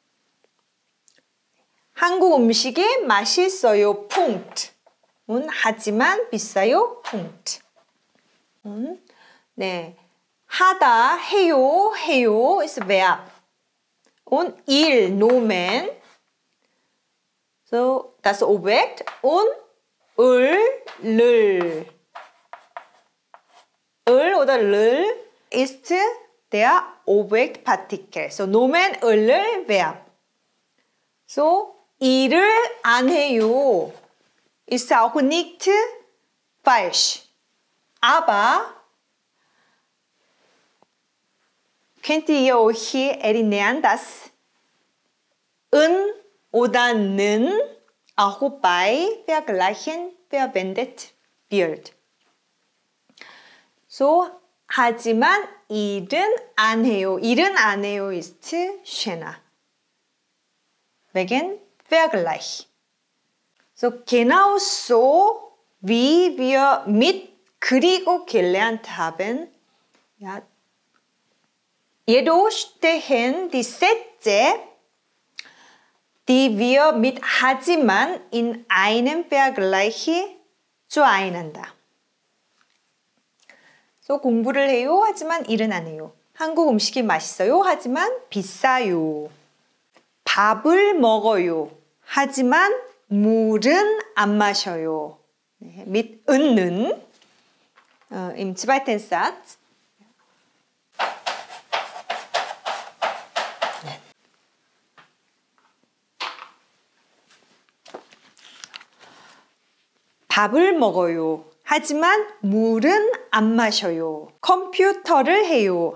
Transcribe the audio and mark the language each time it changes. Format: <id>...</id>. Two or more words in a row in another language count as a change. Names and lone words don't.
<ko>한국 음식이 맛있어요.</ko> <de>Punkt.</de> <ko>Und 하지만 비싸요. Punkt. 네. 하다, 해요, 해요</ko> <de>ist Verb. Und 일, Nomen. So, das Objekt. Und 을. 을 oder 를 ist der Objektpartikel. So, Nomen, 을, Verb. So,</de> <ko>일을 안 해요.</ko> <de>Ist auch nicht falsch. Aber könnt ihr euch erinnern, dass 은 oder 는 auch bei Vergleichen verwendet wird. So,</de> <ko>하지만 일은 안 해요. 일은 안 해요</ko> <de>ist schöner. Wegen Vergleich. So, genau so, wie wir mit 그리고 gelernt haben, ja, jedoch stehen die Sätze, die wir mit 하지만 in einem Vergleich zueinander. So,</de> <ko>공부를 해요. 하지만 일은 안 해요. 한국 음식이 맛있어요. 하지만 비싸요. 밥을 먹어요. 하지만 물은 안 마셔요. 네,</ko> <de>mit 는 im zweiten Satz.</de> <ko>밥을 먹어요. 하지만 물은 안 마셔요. 컴퓨터를 해요.</ko>